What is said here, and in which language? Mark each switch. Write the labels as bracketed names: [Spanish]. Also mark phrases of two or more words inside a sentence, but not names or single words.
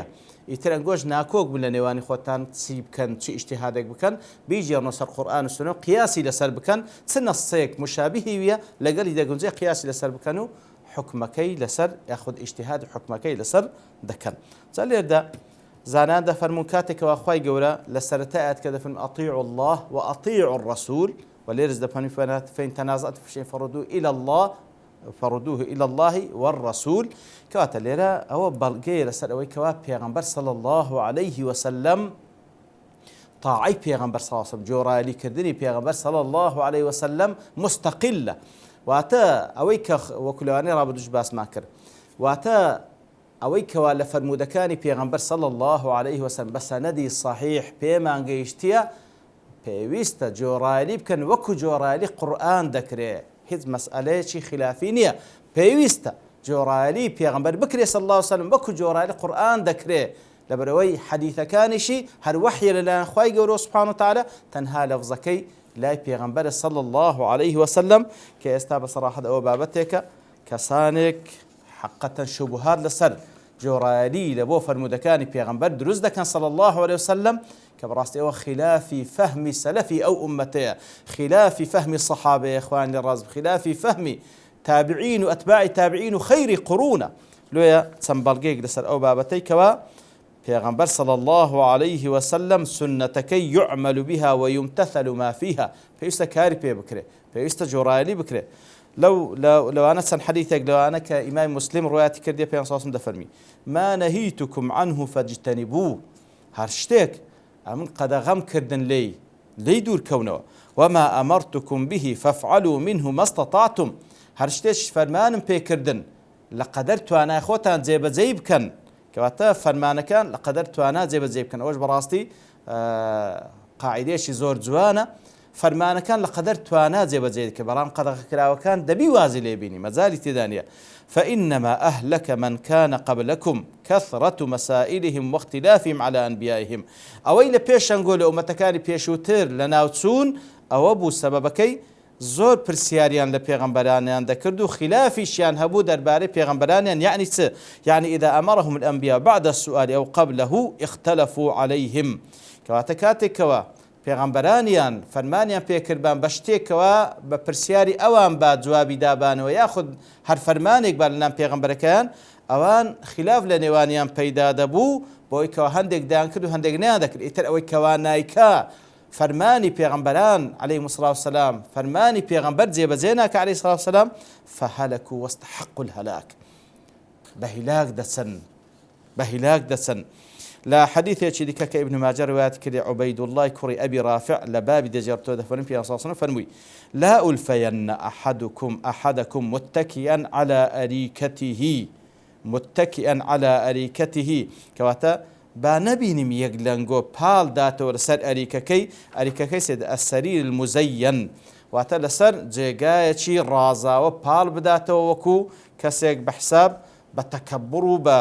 [Central Kurdish] ئیتر ئەنگۆش ناکۆک بوون لە نێوانی خۆتان چی بکەن چی ئیجتیهادێک بکەن بیجێڕنەوە سەر قورئان و سنە و قیاسی لەسەر بکەن چ نەسەیەک مشابهی ویە لەگەڵی دەگونجێ قیاسی لەسەر بکەن و حکمەکەی لەسەر یاخود ئیجتیهاد حکمەکەی لەسەر دەکەن. جا لێرەدا زانان دەفەرمون کاتێکەوە خوای گەورە لە سەرەتای ئاەت کە دەفەرمێ [Arabic] ئەطیعوا الله وأطیعوا الرسول [Central Kurdish] و لێرەش دەفەرمێ [Arabic] فإن تنازعتم في شيء فردوه إلى الله والرسول [Central Kurdish] کەواتە لێرە ئەوە بەڵگەیە لەسەر ئەوەی کەوا پێغەمبەر [Arabic] صلى الله عليه وسلم [Central Kurdish] طاعەی پێغەمبەر [Arabic] صلى الله عليه وسلم [Central Kurdish] جۆڕایەلیکردنی پێغەمبەر [Arabic] صلى الله عليه وسلم [Central Kurdish] مستقلە. واتە ئەوەی کە وەکو لەوانەی ڕابردووش باسمان کرد واتە ئەوەی کەوا لە فەرمودەکانی پێغەمبەر [Arabic] صلى الله عليه وسلم [Central Kurdish] بە سەنەدی صحیح پێمان گەیشتیە پێویستە جۆڕایەلی بکەن وەکو جۆڕایەلی قورئان دەکرێت. هیچ مەسئلەیەکی خلافی نییە. پێویستە جۆڕایەلی پێغەمبەر بکرێ [Arabic] صلى الله عليه وسلم [Central Kurdish] وەکو جۆڕایەلی قورئان دەکرێت لەبەرەوەی حەدیثەکانیشی هەر وحیە لەلایەن خوای گەورە [Arabic] سبحانه وتعالى [Central Kurdish] تەنها لەفزەکەی لای پێغەمبەر [Arabic] صلى الله عليه وسلم [Central Kurdish] کە ئێستا بەسەراحەت ئەوە بابەتێکە کەسانێک حقەتەن شوبهات لەسەر جۆڕایەلی لە بۆ فەرمودەکانی پێغەمبەر دروست دەکەن [Arabic] صلى الله عليه وسلم [Central Kurdish] کە بەڕاستی ئەوە خلافی فەهمی سەلەفی ئەو ئومەتەیە خلافی فەهمی سەحابەیە خوان لێ ڕاز خلافی فەهمی تابعین و ئەتباعی تابعین و خەیری قڕونە. لۆیە چەند بەڵگەیەک لەسەر ئەو بابەتەی کەوە پێغەمبەر [Arabic] صلى الله عليه وسلم [Central Kurdish] سنەتەکەی [Arabic] يعمل بها ويمتثل ما فيها [Central Kurdish] پێویستە کاری پێ بکرێ پێویستە جۆڕایەلی بکرێ. لەوانە چەند حەدیثێک لەوانە کە ئیمام مسلم ڕوایەتی کردێ پێغەمبەر [Arabic] صلى الله عليه وسلم [Central Kurdish] دەفەرمی [Arabic] ما نهيتكم عنه فاجتنبوه [Central Kurdish] هەر شتێک ئەمن قەدەغەم کردن لێی دوور کەونەوە [Arabic] وما أمرتكم به فافعلوا منه ما استطعتم [Central Kurdish] هەر شتێک فەرمانم پێکردن لە قەدەر توانای خۆتان جێبەجێ بکەن کەواتە فەرمانەکان لە قەدەر توانا جێبەجێ بکەن. ئەوەش بەڕاستی قاعیدەیەکی زۆر جوانە فەرمانەکان لە قەدەر توانا جێبەجێ بکە بەڵام قەدەغەکراوەکان دەبی وازی لێبینی مەجالی تێدا نییە. [Arabic] فإنما أهلك من كان قبلكم كثرة مسائلهم واختلافهم على أنبيائهم [Central Kurdish] ئەوەی لە پێشەنگۆ لە ئومەتەکانی پێشووتر لە ناوچوون ئەوە بوو سەبەبەکەی زۆر پرسیاریان لە پێغەمبەرانیان دەکرد و خلافیشیان هەبوو دەربارەی پێغەمبەرانیان يعني چ يعني [Arabic] إذا أمرهم الأنبياء بعد السؤال أو قبله اختلفوا عليهم [Central Kurdish] کەواتە کاتێکەوە پێغەمبەرانیان فەرمانیان پێکردبان بە شتێکەوە بە پرسیاری ئەوان با جوابی دابانەوە یاخود هەر فەرمانێک با لەلایەن پێغەمبەرەکەیان ئەوان خلاف لە نێوانیان پەیدا دەبوو بۆی کەوا هەندێک دایان کرد و هەندێک نیان دەکرد ئیتر ئەوەی کەوا نایکا فەرمانی پێغەمبەران [Arabic] عەلەیهیمو السەڵاتو وەسەلام [Central Kurdish] فەرمانی پێغەمبەر جێبەجێ ناکە [Arabic] عەلەیهی السەڵاتو وەسەلام فەهەلەکوا وەستەحەقوا الهەلاک [Central Kurdish] بە هیلاک دەچن لا حديث دیکە کە ابن ماجه روایت کردی عبید الله کوڕی ئەبی رافع لە بابی دەجێڕتەوە دەفەرمێ پێغەمبەر [Arabic] صلی الله علیه و سلم [Central Kurdish] فەرمووی [Arabic] لا ألفين أحدكم متكئا على أريكته [Central Kurdish] كواتا با نبینیم یەک لەنگۆ پاڵ داتەوە لەسەر ئەریکەکەی سێ [Arabic] السەریر المزەین [Central Kurdish] واتە لەسەر جێگایەکی ڕازاوە پاڵ بداتەوە وەکو کەسێک بە حساب بە تەکەببڕ و